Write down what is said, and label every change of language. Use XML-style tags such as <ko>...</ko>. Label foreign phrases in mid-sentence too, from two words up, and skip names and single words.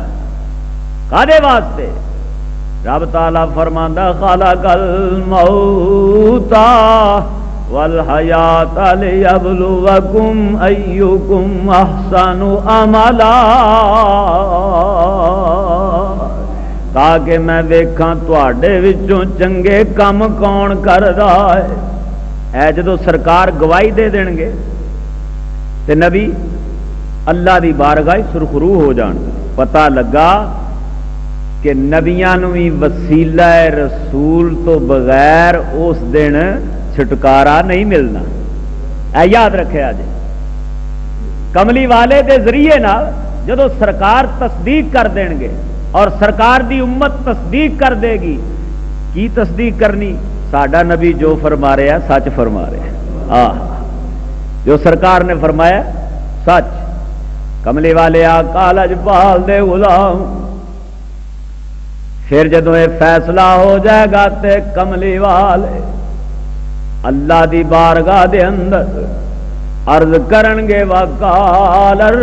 <pa>کادے واسطے؟ رب تعالیٰ فرماندا</pa> <ar>خلق الموت والحیات لیبلوکم ایکم احسن عملا،</ar> <pa>تاکہ میں دیکھاں تواڈے وچوں چنگے کم کون کردا ہے۔ اے جدو سرکار گواہی دے دین گے تے نبی اللہ دی بارگاہ سرخرو ہو جان، پتہ لگا کہ نبیاں نو بھی وسیلہ رسول تو بغیر اس دن چھٹکارا نہیں ملنا۔ اے یاد رکھے آج کملی والے دے ذریعے نال جدو سرکار تصدیق</pa> <ur>کر دیں گے اور</ur> <pa>سرکار دی امت تصدیق کر دے گی، کی تصدیق کرنی؟</pa> <ur>ساڈا نبی جو فرما رہے ہیں سچ فرما رہے ہیں، جو سرکار نے فرمایا سچ۔</ur> <pa>کملی والے آقا لجپال دے غلام، پھر جدو</pa> <ur>یہ فیصلہ ہو جائے گا</ur> <pa>تے کملی والے اللہ دی بارگاہ دے اندر عرض کرن گے وقال</pa>